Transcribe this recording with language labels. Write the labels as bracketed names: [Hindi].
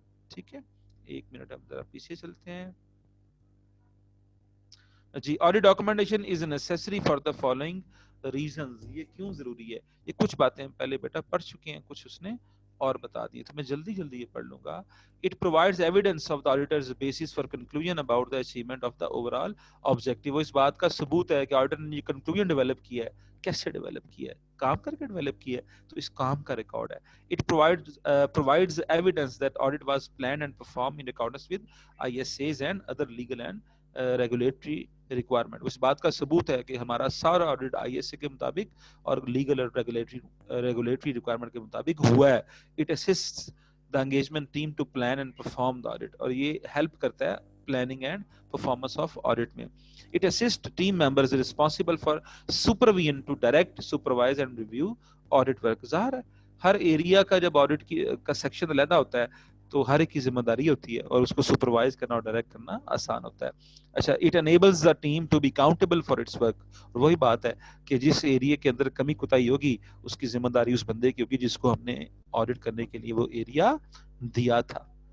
[Urdu] ٹھیک ہے, 1 منٹ ہم ذرا پیچھے چلتے ہیں جی. [English] Audit documentation is necessary for the following reasons. [Urdu] یہ کیوں ضروری ہے؟ یہ کچھ باتیں ہم پہلے بیٹا پڑھ چکے ہیں, کچھ اس نے اور بتا دی, تو میں جلدی جلدی یہ پڑھ لوں گا. [English] It provides evidence of the auditor's basis for conclusion about the achievement of the overall objective. [Urdu] وہ اس بات کا ثبوت ہے کہ آڈیٹر نے یہ کنکلوژن ڈیولپ کیا ہے. کیسے ڈیولپ کیا ہے؟ کام کر کے ڈیولپ کیا ہے, تو اس کام کا ریکارڈ ہے. [English] It provides evidence that audit was planned and performed in accordance with ISAs and other legal and regulatory requirement. [Urdu] اس بات کا ثبوت ہے کہ ہمارا سارا آڈٹ آئی ایس اے کے مطابق اور لیگل اور ریگولیٹری ریکوائرمنٹ کے مطابق ہوا ہے. [English] It assists the engagement team to plan and perform the audit. [Urdu] اور یہ ہیلپ کرتا ہے [English] planning and performance of audit [Urdu] میں. [English] It assists team members responsible for supervision to direct, supervise and review audit work. [Urdu] ظاہر ہے ہر area کا جب audit کا سیکشن علیحدہ ہوتا ہے تو ہر ایک کی ذمہ داری ہوتی ہے اور اس کو سپروائز کرنا اور ڈائریکٹ کرنا آسان ہوتا ہے. اچھا, [English] It enables the team to be accountable for its work. [Urdu] اور وہی بات ہے کہ جس ایریا کے اندر کمی کوتاہی ہوگی اس کی ذمہ داری اس بندے کی ہوگی جس کو ہم نے آڈٹ کرنے کے لیے وہ ایریا دیا تھا.